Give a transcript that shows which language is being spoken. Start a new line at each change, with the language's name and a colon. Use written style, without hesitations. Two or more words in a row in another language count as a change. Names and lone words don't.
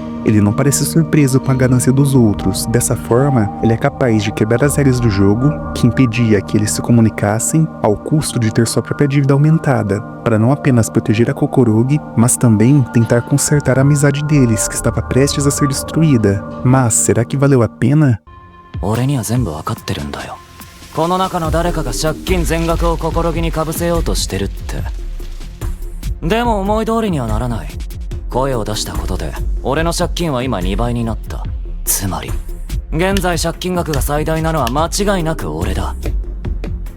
Portuguese: Ele não parece surpreso com a ganância dos outros. Dessa forma, ele é capaz de quebrar as regras do jogo, que impedia que eles se comunicassem, ao custo de ter sua própria dívida aumentada, para não apenas proteger a Kokorogi, mas também tentar consertar a amizade deles, que estava prestes a ser destruída. Mas será que valeu a pena?
Japanese: この中の誰かが借金全額を心木にかぶせようとしてるって。でも思い通りにはならない。声を出したことで俺の借金は今2倍になった。つまり現在借金額が最大なのは間違いなく俺だ。